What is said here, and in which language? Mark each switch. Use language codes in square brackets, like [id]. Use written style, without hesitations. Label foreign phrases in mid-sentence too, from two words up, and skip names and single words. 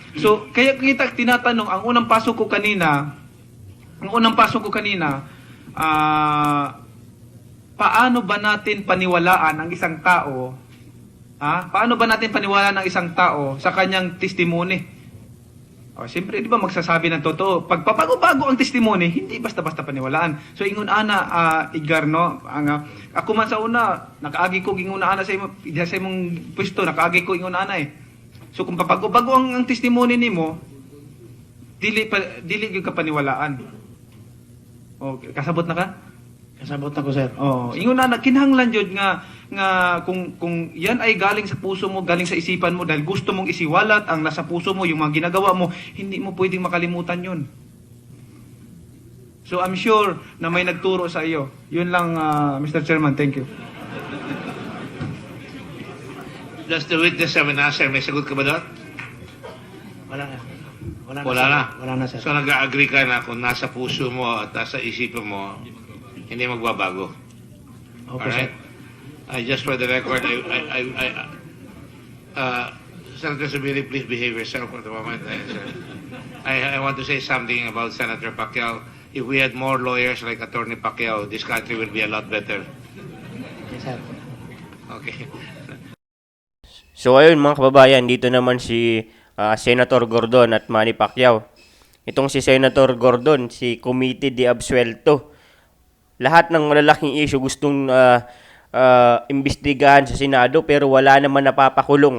[tl] So, kaya kita tinatanong, ang unang pasok ko kanina, paano ba natin paniwalaan ang isang tao? Paano ba natin paniwalaan ang isang tao sa kanyang testimony? Siyempre, di ba magsasabi ng totoo? Pag pabago-bago ang testimony, hindi basta-basta paniwalaan. [ceb] So, ingon ana, Igar, no? Ako man sa una, nakaagi ko ingon ana sa imong pwesto, nakaagi ko ingon ana eh. So, kung pabago-bago ang testimony nimo, dili gyud ka paniwalaan. Okay, kasabot na ka? Kasabot na ko, sir. Ingon na kinahanglan jud nga [tl] kung yan ay galing sa puso mo, galing sa isipan mo dahil gusto mong isiwalat ang nasa puso mo, yung mga ginagawa mo, hindi mo pwedeng makalimutan 'yun. [en] So I'm sure [tl] na may nagturo sa iyo. Yun lang, [en] Mr. Chairman. Thank you. Does the witness have an answer? [tl] May sagot ka ba doon? Wala na. Wala na. Wala na, sir. So nag-agree ka na kung nasa puso mo at nasa isipan mo, hindi magbabago. [en] Okay, sir. Alright? Just for the record, Senator Zubiri, please behave yourself for the moment. I want to say something about Senator Pacquiao. If we had more lawyers like Attorney Pacquiao, this country would be a lot better. Yes, sir. Okay. [tl] So ayun mga kababayan, dito naman si Senator Gordon at Manny Pacquiao. Itong si Senator Gordon, si Committee de Absuelto. Lahat ng malalaking issue gustong imbestigahan sa Senado pero wala naman napapakulong.